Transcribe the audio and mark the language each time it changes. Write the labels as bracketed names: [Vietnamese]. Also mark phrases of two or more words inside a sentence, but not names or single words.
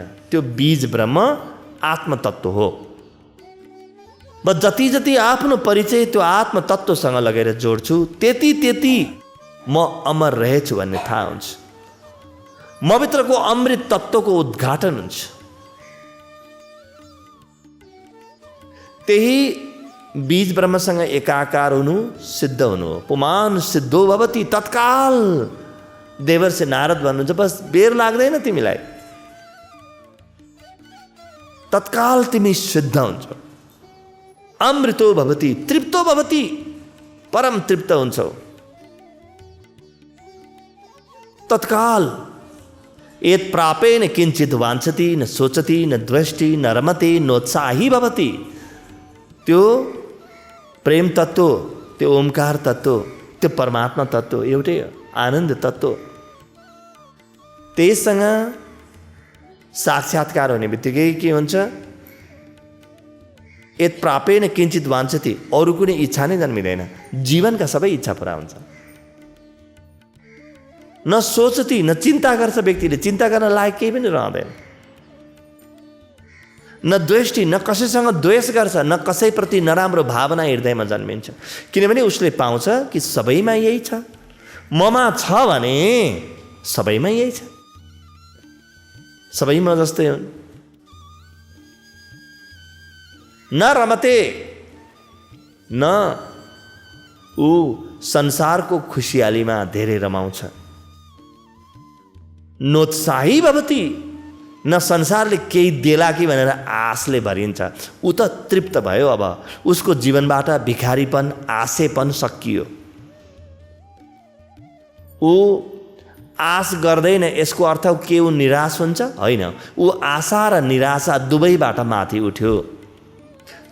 [Nepali] त्यो बीज ब्रह्म आत्मतत्त्व हो। म जति जति आफ्नो परिचय त्यो आत्मतत्त्वसँग लगेर जोड्छु, त्यति त्यति म अमर रहेछु भन्ने थाहा हुन्छ। मभित्रको अमृत तत्त्वको उद्घाटन हुन्छ। त्यही बीज ब्रह्मसँग एकाकार हुनु सिद्ध हुनु हो। [Sanskrit] पुमान सिद्धो भवति, [Nepali] तत्काल देवर्षि नारद भन्नुहुन्छ, बस बेर लाग्दैन तिमीलाई, तत्काल तिमी सिद्ध हुन्छौ। [Sanskrit] अमृतो भवति तृप्तो भवति, [Nepali] परम तृप्त हुन्छौ तत्काल। [Sanskrit] यत् प्रापेन किञ्चित् वाञ्छति न सोचति न द्वेष्टि न रमते नोत्साही भवति। [Nepali] त्यो प्रेम तत्त्व, त्यो ओमकार तत्त्व, त्यो परमात्मा तत्त्व एउटै हो, आनन्द तत्त्व। त्यससँग साक्षात्कार हुने बित्तिकै के हुन्छ, [Sanskrit] यत् प्रापेन किञ्चित् वाञ्छति, [Nepali] अरू कुनै इच्छा नै जन्मिँदैन, जीवनका सबै इच्छा पुरा हुन्छ। [Sanskrit] न सोचति, [Nepali] न चिन्ता गर्छ व्यक्तिले, चिन्ता गर्न लायक केही पनि रहँदैन। [Sanskrit] न द्वेष्टि, [Nepali] न कसैसँग द्वेष गर्छ, न कसैप्रति नराम्रो भावना हृदयमा जन्मिन्छ, किनभने उसले पाउँछ कि सबैमा यही छ, ममा छ भने सबैमा यही छ, सबैमा जस्तै हुन्। [Sanskrit] न रमते, [Nepali] न ऊ संसारको खुसियालीमा धेरै रमाउँछ। [Sanskrit] नोत्साही भवति, [Nepali] न संसारले केही देला कि भनेर आशले भरिन्छ, ऊ त तृप्त भयो। अब उसको जीवनबाट भिखारीपन, आशेपन सकियो। ऊ आश गर्दैन, यसको अर्थ के ऊ निराश हुन्छ? होइन, ऊ आशा र निराशा दुवैबाट माथि उठ्यो।